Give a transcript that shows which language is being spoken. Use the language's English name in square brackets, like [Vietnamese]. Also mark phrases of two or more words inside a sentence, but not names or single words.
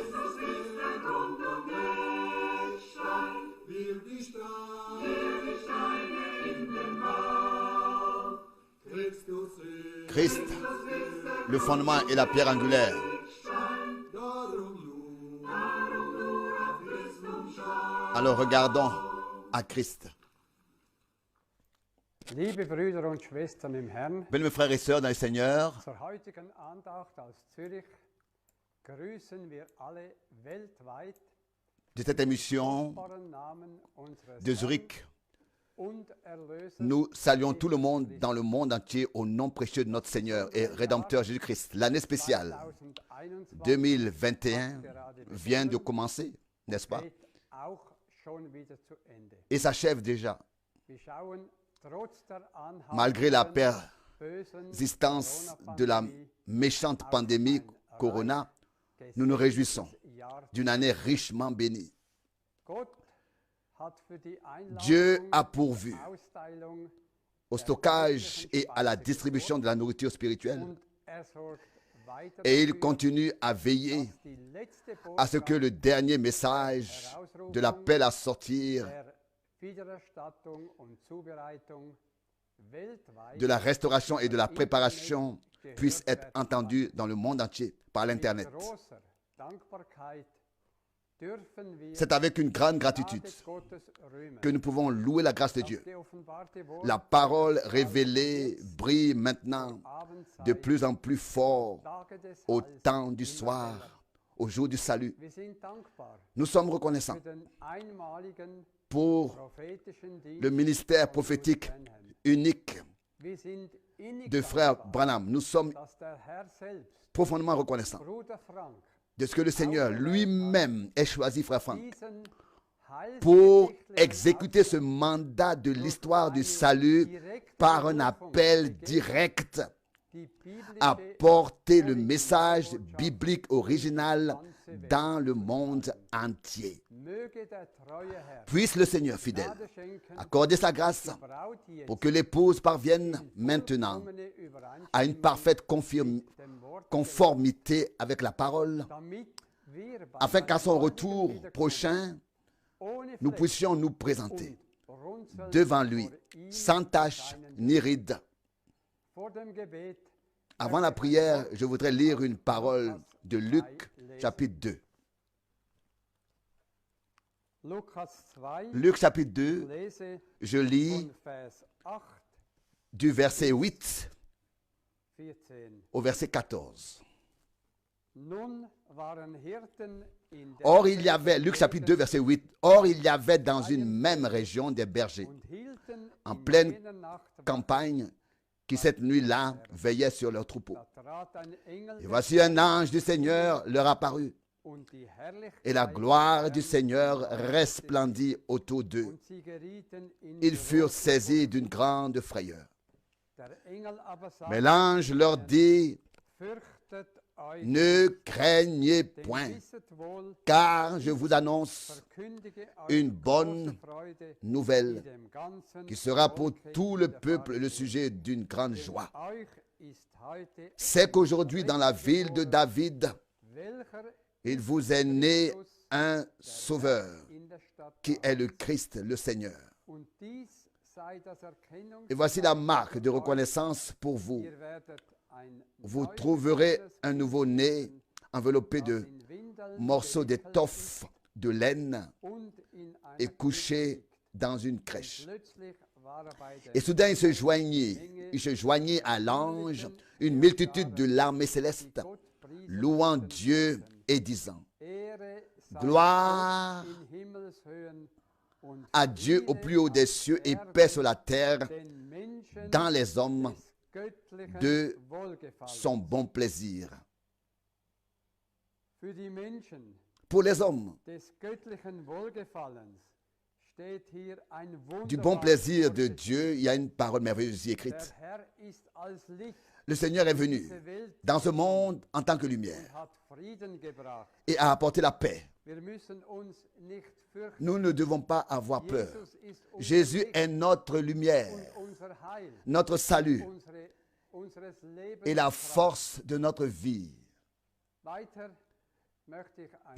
[French] Christ, le fondement et la pierre angulaire. Alors regardons à Christ. [German] Liebe Brüder und Schwestern im Herrn, [French] Bien, mes frères et sœurs dans le Seigneur, [German] zur heutigen Andacht aus Zürich grüßen wir alle weltweit [French] de cette émission [German] im Namen unseres [French] de Zurich, [German] Herrn und Erlösers [French] nous saluons tout le monde dans le monde entier au nom précieux de notre Seigneur et Rédempteur Jésus-Christ. L'année spéciale 2021 2021 vient de commencer, n'est-ce pas? [German] geht auch schon wieder zu Ende. [French] Et s'achève déjà. [German] Wir schauen trotz der [French] Malgré la [German] anhaltenden bösen [French] persistance de la [German] Corona-Pandemie [French] méchante pandémie Corona, nous nous réjouissons [German] Jahr. [French] d'une année richement bénie. [German] Gott hat für die [French] Dieu [German] Einladung, [French] a pourvu [German] Austeilung [French] au stockage et à la distribution de la nourriture spirituelle. [German] und er sorgt weiter [French] Et il [German] dafür, [French] continue à veiller [German] dass die letzte [French] à ce que [German] Botschaft [French] le dernier message de l'appel à sortir, [German] der Wiedererstattung und Zubereitung weltweit [French] de la restauration et de la préparation puisse être entendu dans le monde entier par [German] mit [French] l'Internet. [German] großer Dankbarkeit dürfen wir [French] C'est avec une grande [German] Gnade [French] gratitude [German] Gottes rühmen. [French] que nous pouvons louer la grâce de Dieu. [German] Die offenbarte Wort [French] La parole révélée brille maintenant [German] Abendzeit, [French] de plus en plus fort [German] Tage des [French] au [German] Heils [French] temps du [German] in der Welt. [French] soir, au jour du salut. [German] Wir sind dankbar [French] Nous sommes reconnaissants [German] für den einmaligen [French] pour [German] prophetischen Dienst [French] le ministère [German] von [French] prophétique [German] Bruder Branham. [French] unique [German] Wir sind innig [French] de frère [German] dankbar, [French] Branham. Nous sommes [German] dass der Herr selbst, [French] profondément reconnaissants [German] Bruder Frank, [French] de ce que le Seigneur lui-même ait choisi frère Franck [German] diesen [French] pour [German] heilsgeschichtlichen [French] exécuter ce mandat de l'histoire du salut par un appel direct [German] die biblische [French] à porter le message biblique original dans le monde entier. [German] möge der treue Herr [French] Puisse le Seigneur fidèle [German] Gnade schenken, [French] accorder sa grâce [German] Braut jetzt [French] pour que l'épouse parvienne maintenant [German] vollkommene Übereinstimmung [French] à une parfaite [German] mit dem Wort, [French] conformité avec la parole, [German] damit wir bei [French] afin qu'à son [German] seinem [French] retour [German] Wiederkommen [French] prochain, [German] ohne [French] nous [German] Fleck [French] puissions nous présenter [German] und runzeln [French] devant lui, [German] vor ihm [French] sans tache [German] erscheinen. [French] ni ride. [German] Vor dem Gebet [French] Avant la prière, je voudrais lire une parole de Luc, chapitre 2. [German] Lukas 2, [French] Luc, chapitre 2, [German] lese [French] je lis [German] von Vers 8, [French] du verset 8 [German] 14. [French] au verset 14. [German] Nun waren Hirten in der [French] Or, il y avait, Luc chapitre 2, verset 8, or, il y avait dans une même région des bergers [German] und hielten [French] en [German] in [French] pleine [German] jener Nacht Wache. [French] campagne qui cette nuit-là veillaient sur leurs troupeaux. [German] Da trat ein Engel [French] Et [German] des [French] voici un ange du Seigneur leur apparut, [German] und die Herrlichkeit [French] et la gloire du Seigneur resplendit autour d'eux. [German] und sie gerieten in [French] Ils furent [German] große [French] saisis d'une grande frayeur. [German] Der Engel aber [French] Mais [German] sagte, [French] l'ange leur dit, [German] fürchtet euch, [French] ne craignez [German] denn [French] point, [German] wisset wohl, [French] car je vous annonce [German] verkündige euch [French] une [German] große [French] bonne [German] Freude, die [French] nouvelle [German] dem ganzen [French] qui sera pour [German] Volke [French] tout le [German] widerfahren [French] peuple le [German] wird. [French] sujet d'une grande [German] Denn [French] joie. [German] euch ist heute [French] C'est qu'aujourd'hui, dans la ville de David, [German] welcher [French] il vous est né un sauveur, [German] in der Stadt [French] qui est le Christ, le Seigneur. [German] und dies sei das [French] Et voici la [German] Erkennungszeichen [French] marque de [German] für euch. [French] reconnaissance pour vous. [German] Ihr werdet ein [French] Vous [German] neues [French] trouverez [German] kleines [French] un [German] Kind [French] nouveau-né [German] finden, [French] enveloppé [German] das [French] de [German] in Windeln [French] morceaux [German] gewickelt [French] d'étoffe, de laine [German] ist und in einer [French] et [German] Krippe [French] couché [German] liegt. [French] dans une [German] Und [French] crèche. [German] plötzlich war bei der [French] Et soudain, il se joignit à l'ange une multitude de l'armée céleste, [German] Gott priesen [French] louant [German] und [French] Dieu [German] lobten. [French] et disant, [German] Ehre sei [French] Gloire [German] Gott in Himmelshöhen und [French] à Dieu au plus haut des cieux et paix sur la terre [German] den Menschen [French] dans les hommes [German] des göttlichen [French] de [German] Wohlgefallens. [French] son bon plaisir. [German] Für die Menschen [French] Pour les hommes, [German] des göttlichen Wohlgefallens steht hier ein [French] du bon plaisir de [German] wunderbares [French] Dieu, il y a une parole merveilleuse [German] Der [French] écrite. [German] Herr ist als Licht [French] Le Seigneur est [German] in [French] venu [German] diese Welt [French] dans ce monde en tant que lumière [German] und hat Frieden gebracht. [French] et a apporté la paix. [German] Wir müssen uns nicht fürchten. [French] Nous ne devons pas avoir peur. [German] Jesus ist unser [French] Jésus [German] Licht [French] est notre lumière, [German] und unser Heil, [French] notre salut [German] unseres Lebens. [French] et la force de notre vie. [German] Weiter möchte ich ein